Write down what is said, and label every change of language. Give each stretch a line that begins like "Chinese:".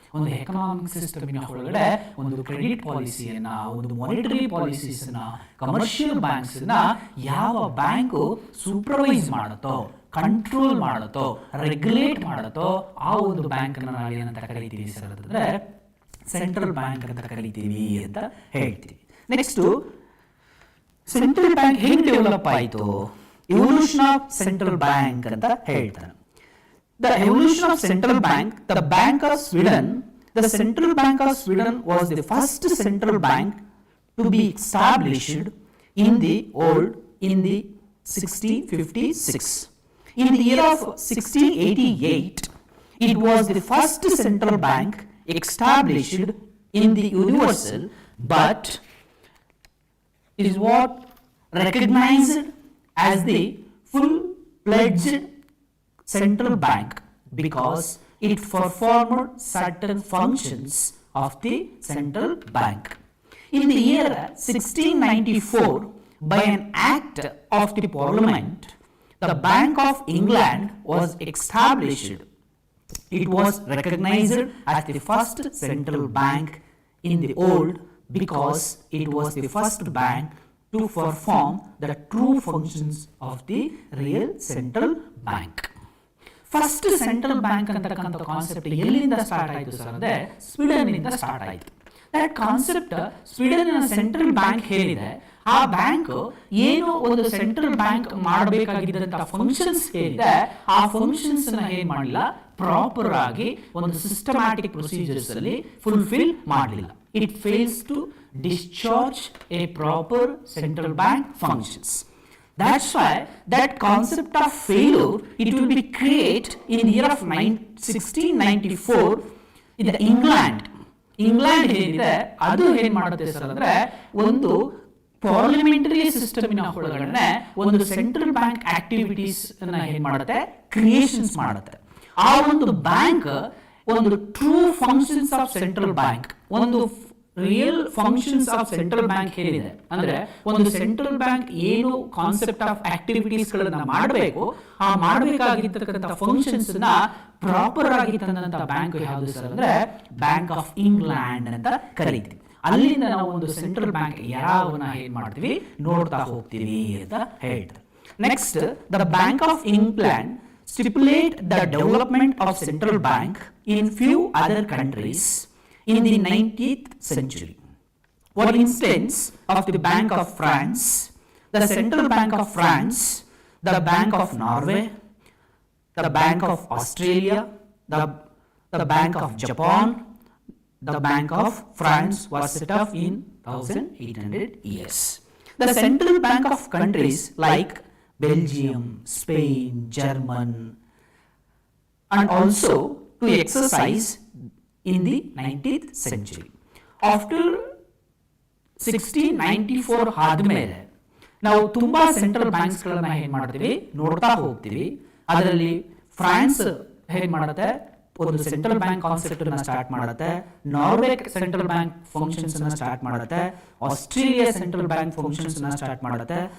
Kannada: ಒಂದು ಎಕನಾಮಿಕ್ ಸಿಸ್ಟಮಿನ ಒಳಗಡೆ ಒಂದು ಕ್ರೆಡಿಟ್ ಪಾಲಿಸಿಯನ್ನ, ಒಂದು ಮಾನಿಟರಿ ಪಾಲಿಸೀಸ್ನ, ಕಮರ್ಷಿಯಲ್ ಬ್ಯಾಂಕ್ಸ್ನ ಯಾವ ಬ್ಯಾಂಕು ಸೂಪರ್ವೈಸ್ ಮಾಡುತ್ತೋ, ಕಂಟ್ರೋಲ್ ಮಾಡುತ್ತೋ, ರೆಗ್ಯುಲೇಟ್ ಮಾಡುತ್ತೋ ಆ ಒಂದು ಬ್ಯಾಂಕ್ ನಾವು ಏನಂತ ಕರಿತೀವಿ ಸರ್ ಅಂತಂದ್ರೆ ಸೆಂಟ್ರಲ್ ಬ್ಯಾಂಕ್ ಅಂತ ಕರಿತೀವಿ ಅಂತ ಹೇಳ್ತೀವಿ. ನೆಕ್ಸ್ಟ್, ಸೆಂಟ್ರಲ್ ಬ್ಯಾಂಕ್ ಹೇಗೆ ಡೆವಲಪ್ ಆಯಿತು, ಎವಲ್ಯೂಷನ್ ಆಫ್ ಸೆಂಟ್ರಲ್ ಬ್ಯಾಂಕ್ ಅಂತ ಹೇಳ್ತಾರೆ.
English: The evolution of central bank, the Bank of Sweden, the Central Bank of Sweden was the first central bank to be established in the 1656. In the year of 1688, it was the first central bank established in the universal, but it is what recognized as the full-fledged central bank because it performed certain functions of the central bank. In the year 1694, by an act of the Parliament, the Bank of England was established. It was recognized as the first central bank in the world because it was the first bank to perform the true functions of the real central bank.
Kannada: First central bank ಅಂತಕ್ಕಂಥ concept ಎಲ್ಲಿಂದ start ಆಯಿತು sir ಅಂದರೆ Sweden ಇಂದ start ಆಯಿತು. That concept Sweden central bank ಏನಿದೆ ಆ bank ಏನೋ ಒಂದು ಸೆಂಟ್ರಲ್ ಬ್ಯಾಂಕ್ ಮಾಡಬೇಕಾಗಿದ್ದಂಥ ಫಂಕ್ಷನ್ಸ್ ಏನಿದೆ ಆ ಫಂಕ್ಷನ್ಸ್ ನ ಏನ್ ಮಾಡಲಿಲ್ಲ, ಪ್ರಾಪರ್ ಆಗಿ ಒಂದು ಸಿಸ್ಟಮ್ಯಾಟಿಕ್ ಪ್ರೊಸೀಜರ್ಸ್ ಅಲ್ಲಿ ಫುಲ್ಫಿಲ್ ಮಾಡಲಿಲ್ಲ.
English: It fails to discharge a proper central bank functions. That's why that concept of failure, it will be created in the year of 1694 in the England
Kannada: ಏನಿದೆ ಅದು ಏನ್ ಮಾಡುತ್ತೆ ಸರ್ ಅಂದ್ರೆ ಒಂದು ಪಾರ್ಲಿಮೆಂಟರಿ ಸಿಸ್ಟಮಿನ ಒಳಗಡೆ ಒಂದು ಸೆಂಟ್ರಲ್ ಬ್ಯಾಂಕ್ ಆಕ್ಟಿವಿಟೀಸ್ ಅನ್ನ ಏನ್ ಮಾಡುತ್ತೆ, ಕ್ರಿಯೇಷನ್ಸ್ ಮಾಡುತ್ತೆ. ಆ ಒಂದು ಬ್ಯಾಂಕ್ ಒಂದು true functions of central bank, ಒಂದು real functions of central bank ಏನಿದೆ ಅಂದ್ರೆ ಒಂದು ಸೆಂಟ್ರಲ್ ಬ್ಯಾಂಕ್ ಏನು ಕಾನ್ಸೆಪ್ಟ್ ಆಫ್ ಆಕ್ಟಿವಿಟೀಸ್ ಗಳನ್ನ ಮಾಡಬೇಕು, ಆ ಮಾಡಬೇಕಾಗಿರ್ತಕ್ಕಂಥ ಫಂಕ್ಷನ್ಸ್ ನ ಪ್ರಾಪರ್ ಆಗಿ ತಂದಂತ ಬ್ಯಾಂಕ್ ಯಾವುದು ಸರ್ ಅಂದ್ರೆ ಬ್ಯಾಂಕ್ ಆಫ್ ಇಂಗ್ಲೆಂಡ್ ಅಂತ ಕರೀತೀವಿ. ಅಲ್ಲಿಂದ ನಾವು ಒಂದು ಸೆಂಟ್ರಲ್ ಬ್ಯಾಂಕ್ ಯಾವನ್ನ ಏನ್ ಮಾಡ್ತೀವಿ ನೋಡ್ತಾ ಹೋಗ್ತೀವಿ ಅಂತ ಹೇಳ್ತಾರೆ.
English: Next, the bank of England stipulate the development of central bank in few other countries in the 19th century. For instance, of the Bank of France, the Central Bank of France, the Bank of Norway, the Bank of Australia, the Bank of Japan, the Bank of France was set up in 1800 years. The Central Bank of countries like Belgium, Spain, German, and also to exercise in the 19th century.
Kannada: After 1694 ಆದ್ಮೇಲೆ ನಾವು ತುಂಬಾ central banks ಗಳನ್ನ ಏನ್ ಮಾಡ್ತೀವಿ ನೋಡ್ತಾ ಹೋಗ್ತೀವಿ. ಅದರಲ್ಲಿ France ಏನ್ ಮಾಡುತ್ತೆ, ಒಂದು ಸೆಂಟ್ರಲ್ ಬ್ಯಾಂಕ್ ಕಾನ್ಸೆಪ್ಟ್ ಅನ್ನ ಸ್ಟಾರ್ಟ್ ಮಾಡುತ್ತೆ. ನಾರ್ವೆ ಸೆಂಟ್ರಲ್ ಬ್ಯಾಂಕ್ ಫಂಕ್ಷನ್ಸ್ ಅನ್ನ ಸ್ಟಾರ್ಟ್ ಮಾಡುತ್ತೆ. ಆಸ್ಟ್ರೇಲಿಯಾ ಸೆಂಟ್ರಲ್ ಬ್ಯಾಂಕ್ ಫಂಕ್ಷನ್ಸ್ ಅನ್ನ ಸ್ಟಾರ್ಟ್ ಮಾಡುತ್ತೆ.